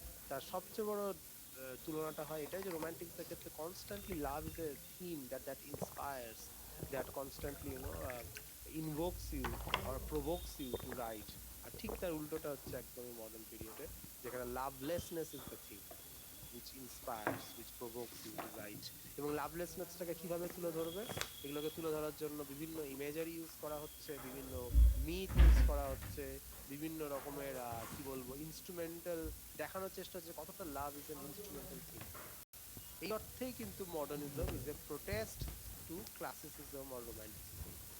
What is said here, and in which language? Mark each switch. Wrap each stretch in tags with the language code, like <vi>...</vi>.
<bn>তার সবচেয়ে বড় তুলনাটা হয় এটাই যে রোমান্টিক্সের ক্ষেত্রে</bn> <en>Constantly love is a theme that inspires, that constantly invokes you or provokes you to write.</en> <bn>আর ঠিক তার উল্টোটা হচ্ছে একদমই মডার্ন পিরিয়ডে, যেখানে</bn> <en>Lovelessness is the theme. which inspires, which provokes you to write.</en> <bn>এবং লাভলেসনেসটাকে কিভাবে তুলে ধরবে, এগুলোকে তুলে ধরার জন্য বিভিন্ন ইমেজারি ইউজ করা হচ্ছে, বিভিন্ন মিথ ইউজ করা হচ্ছে, বিভিন্ন রকমের কি বলবো ইনস্ট্রুমেন্টাল দেখানোর চেষ্টা হচ্ছে কতটা love is an instrumental thing. এই অর্থেই কিন্তু modernism</bn> <en>Is a protest to classicism or romanticism.</en>